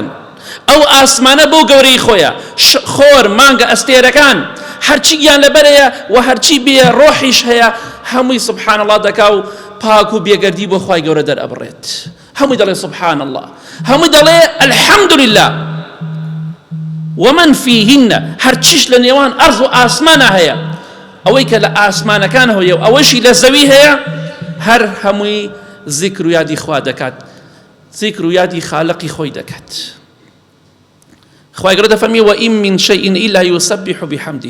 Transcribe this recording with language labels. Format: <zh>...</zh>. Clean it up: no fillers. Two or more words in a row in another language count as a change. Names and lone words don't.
<ckb>ئەو ئاسمانە بۆ گەورەی خۆیە، خۆر مانگە ئەستێرەکان هەرچی گیان لەبەرەیە و هەرچی بێ ڕۆحیش هەیە هەمووی</ckb> <ar>سبحان الله</ar> <ckb>دەکا و پاک و بێگەردی بۆ خی گەورە دەرئەبڕێت. هەمووی دەڵێ</ckb> <ar>سبحان الله،</ar> <ckb>هەمووی دەڵێ</ckb> <ar>الحەمد لله. ومن فيهن</ar> <ckb>هەرچیش لە نێوان ئەرز و ئاسمانە هەیە، ئەوەی کە لە ئاسمانەکان هەیە و ئەوەشی لە زەوی هەیە، هەر هەمووی زیکر و یادی خوا دەکات، زیکر و یادی خالقی خۆی دەکات. خی گەورە دەفەرمێ</ckb> <ar>وئین من شەیء ئیلا یسبح بحەمده.</ar>